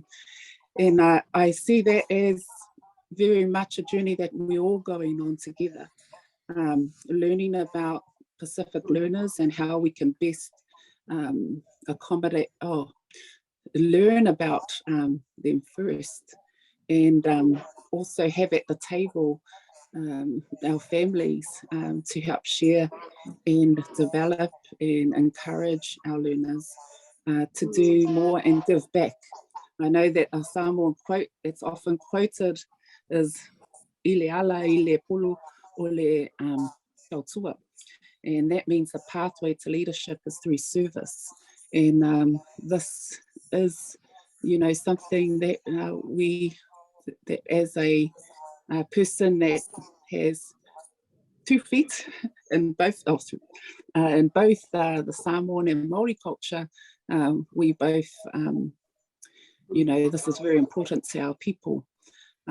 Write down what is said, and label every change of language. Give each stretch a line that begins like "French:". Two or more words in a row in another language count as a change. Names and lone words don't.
English: And I see that as very much a journey that we're all going on together, learning about Pacific learners and how we can best learn about them first, and also have at the table our families to help share and develop and encourage our learners to do more and give back. I know that a Samoan quote that's often quoted is
Samoan: "Ile ala, ile pulu, o le tautua,"
English: and that means the pathway to leadership is through service. And this is, something that that as a person that has 2 feet in both the Samoan and Māori culture, we both, this is very important to our people.